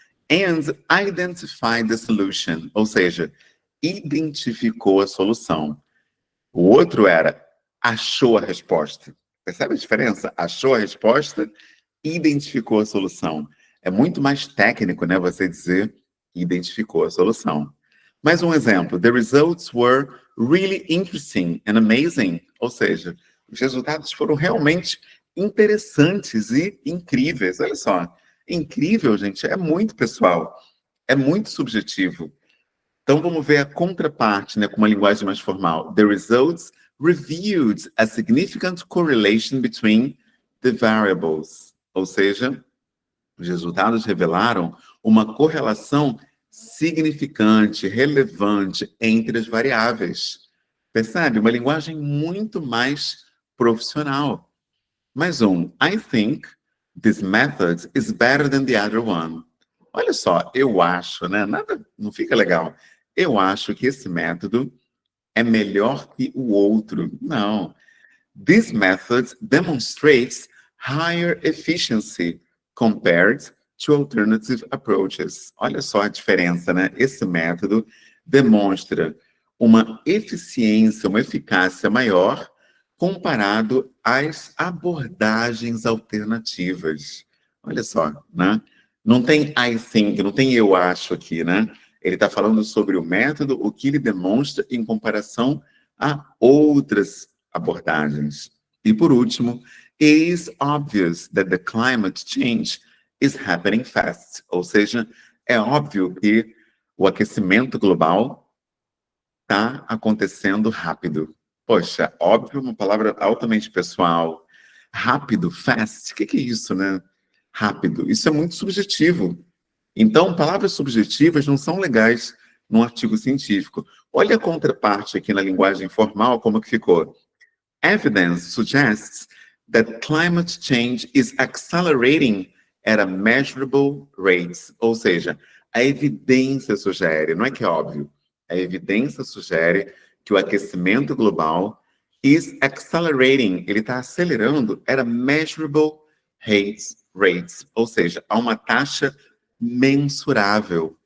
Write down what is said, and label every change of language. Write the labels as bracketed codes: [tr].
[en] And identified the solution, [pt] ou seja, identificou a solução. O outro era achou a resposta. Percebe a diferença? Achou a resposta, identificou a solução. É muito mais técnico, né, você dizer identificou a solução. Mais um exemplo. [en] The results were really interesting and amazing. [pt] Ou seja, os resultados foram realmente interessantes e incríveis. Olha só. Incrível, gente, é muito pessoal. É muito subjetivo. Então, vamos ver a contraparte, né, com uma linguagem mais formal. [en] The results revealed a significant correlation between the variables. [pt] Ou seja, os resultados revelaram uma correlação significante, relevante entre as variáveis. Percebe? Uma linguagem muito mais profissional. Mais um. [en] I think this method is better than the other one. [pt] Olha só, eu acho, né? Nada, não fica legal. Eu acho que esse método é melhor que o outro. Não. [en] This method demonstrates higher efficiency compared to alternative approaches. [pt] Olha só a diferença, né? Esse método demonstra uma eficiência, uma eficácia maior comparado às abordagens alternativas. Olha só, né? Não tem [en] I think, [pt] não tem eu acho aqui, né? Ele está falando sobre o método, o que ele demonstra em comparação a outras abordagens. E por último, [en] it is obvious that the climate change is happening fast. [pt] Ou seja, é óbvio que o aquecimento global está acontecendo rápido. Poxa, óbvio, uma palavra altamente pessoal. Rápido, fast, o que é isso, né? Rápido, isso é muito subjetivo. Então, palavras subjetivas não são legais num artigo científico. Olha a contraparte aqui na linguagem formal, como que ficou. [en] Evidence suggests that climate change is accelerating at a measurable rate. [pt] Ou seja, a evidência sugere, não é que é óbvio, a evidência sugere que o aquecimento global [en] is accelerating, [pt] ele está acelerando [en] at a measurable rates, [pt] ou seja, a uma taxa mensurável.